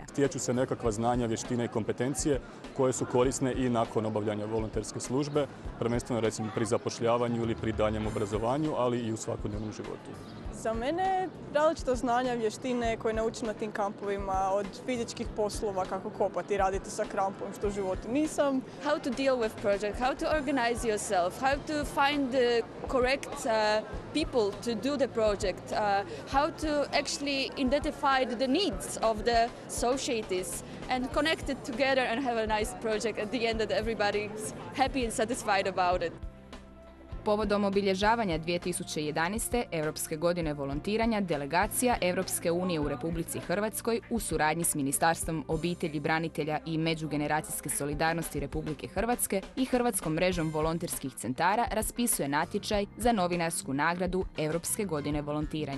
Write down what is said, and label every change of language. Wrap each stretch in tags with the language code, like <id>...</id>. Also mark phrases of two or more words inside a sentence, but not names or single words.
<hr>Stječu se nekakva znanja, vještine i kompetencije koje su korisne i nakon obavljanja volonterske službe, prvenstveno recimo pri zapošljavanju ili pri daljem obrazovanju, ali i u svakodnevnom životu. Za mene različita znanja, vještine koje naučim na tim kampovima, od fizičkih poslova, kako kopati, raditi sa krampom, što u životu nisam.</hr> <en>How to deal with project, how to organize yourself, how to find the correct people to do the project, how to actually identify the needs of the societies and connect it together and have a nice project at the end that everybody's happy and satisfied about it.</en> <hr>povodom obilježavanja 2011. Europske godine volontiranja delegacija Europske unije u Republici Hrvatskoj u suradnji s Ministarstvom obitelji, branitelja i međugeneracijske solidarnosti Republike Hrvatske i Hrvatskom mrežom volonterskih centara raspisuje natječaj za novinarsku nagradu Europske godine volontiranja.</hr>